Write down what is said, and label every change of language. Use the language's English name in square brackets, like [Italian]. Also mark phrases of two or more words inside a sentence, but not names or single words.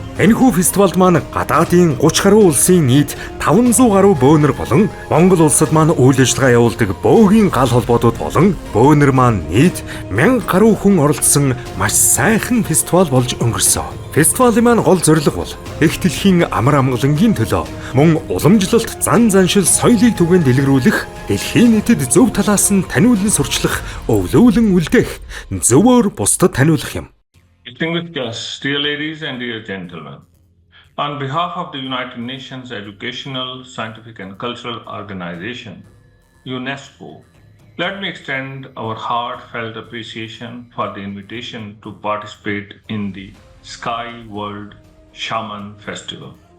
[Mongolian] Энэхүү фестивалд маань гадаадын 30 гаруй улсын нийт 500 гаруй бөөнөр болон Монгол улсад маань үйл ажиллагаа явуулдаг бөөгийн гал холбоодууд болон бөөнөр маань нийт 1000 гаруй хүн оролцсон маш сайхан фестивал болж өнгөрсөн. Фестивалийн маань гол зорилго бол их дэлхийн амар амгалангийн төлөө мөн уламжлалт заншил соёлыг түгээн дэлгэрүүлэх, дэлхийн нийтэд зөв талаас нь таниулан сурчлах, өвлүүлэн үлдээх, зөвөр бусдад таниулах юм. [English] Distinguished guests, dear ladies and dear gentlemen, on behalf of the United Nations Educational, Scientific and Cultural Organization, UNESCO, let me extend our heartfelt appreciation for the invitation to participate in the Sky World Shaman Festival.